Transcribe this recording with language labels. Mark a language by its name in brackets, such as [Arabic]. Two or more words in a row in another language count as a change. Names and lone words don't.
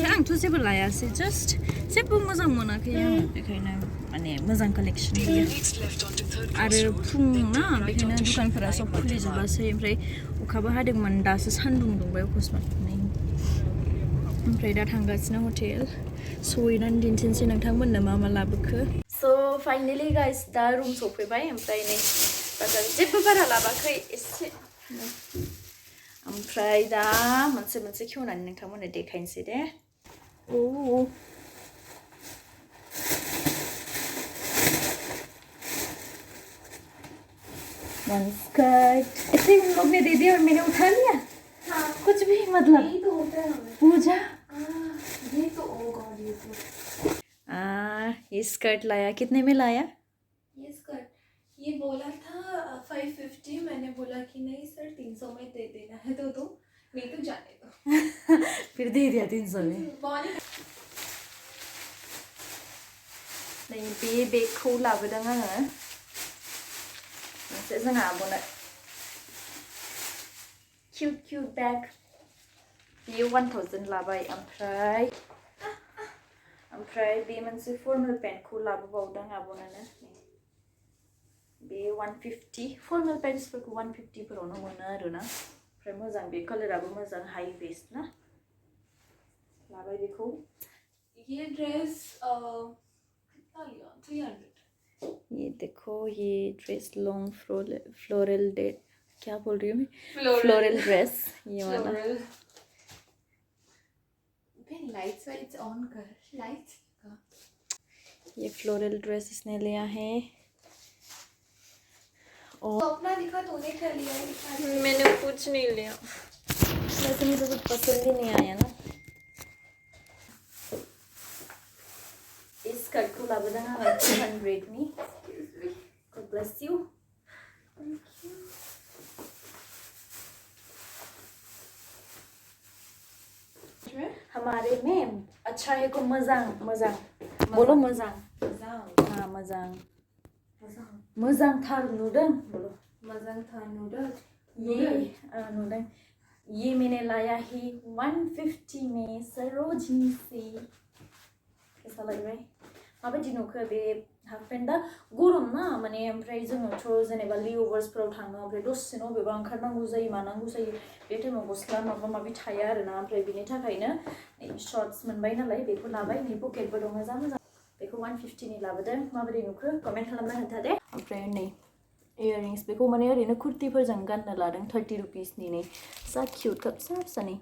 [Bodo] आंथ' जेबो लायासै जास्ट जेबो मोजां मोनाखै आङो बेखायनो माने मोजां कालेक्शन गैया आरो फुं ना बेखायनो दुकानफोरा सब खुलिजोबासै ओमफ्राय अखाबो हादोंमोन दासो सान्दुं दुंबाय अकस्मात ओमफ्राय दा थांगासिनो हटेल सहैनानै दिन्थिनोसै नोंथांमोननो मा मा लाबोखो स' [English] finally guys [Bodo] दा रुम सफैबाय ओमफ्राय नै बाजार जेबो बारा लाबाखै एसे ओमफ्राय दा मोनसे खेवनानै नोंथांमोननो देखायनोसै [Hindi] दे वन स्कर्ट ऐसे उन लोग ने दे दिया और मैंने उठा लिया कुछ भी मतलब यही तो होता है हमें पूजा ये तो ओ गॉड ये तो ये स्कर्ट लाया कितने में लाया ये स्कर्ट ये बोला था 550 मैंने बोला कि नहीं सर 300 में दे देना है तो दो नहीं तो जाने दो फिर दे दिया 300 में [Bodo] नै बे बेगखौ लाबोदों आङो मोनसे जोंहा आब'नो [English] cute bag [Bodo] बेयो 1000 लाबाय ओमफ्राय बे मोनसे फर्मेल पेन्टखौ लाबोबावदों आब'नोनो बे 150 फर्मेल पेन्ट्सफोरखौ 150 फोरावनो मोनो आरोना ओमफ्राय मोजां बे कालाराबो मोजां [English] high waist [Bodo] ना लाबाय बेखौ [Hindi] ये ड्रेस कितना लिया 300 ये देखो ये ड्रेस लॉन्ग फ्लोरल डे क्या बोल रही हूँ मैं फ्लोरल ड्रेस ये वाला लाइट्स ऑन कर लाइट्स का ये फ्लोरल ड्रेस इसने लिया है और तो अपना दिखा तूने क्या लिया है मैंने कुछ नहीं लिया वैसे मुझे कुछ पसंद ही नहीं आया ना इस स्कर्ट को [Bodo] लाबोदों आङो 200 नि [English] God bless you [Hindi] हमारे में अच्छा है को मजां बोलो मजां हाँ [Bodo] मजां थार नुदों [Hindi] बोलो नुदों ये मैंने लाया ही 150 में सरोजिनी से कैसा लग रहा है [Bodo] माबायदि नुखो बे हाफ पेन्टआ गरम ना माने ओमफ्राय जोङोथ' जेनेबा लेअभार्सफोराव थाङो ओमफ्राय दसेनो बबेबा ओंखारनांगौ जायो मानांगौ जायो बे टाइमाव गस्ला माबा माबि थाया आरोना ओमफ्राय बिनि थाखायनो शर्ट्स मोनबाय नालाय बेखौ लाबाय नै पकेटबो दङ जा मोजां बेखौ 150 नि लाबोदों माबायदि नुखो कमेन्ट खालामना खोन्था दे ओमफ्राय नै इयारिंस बेखौ माने ओरैनो कुर्तिफोरजों गाननो लादों 30 रुपिसनि नै जा क्यूट का फिसा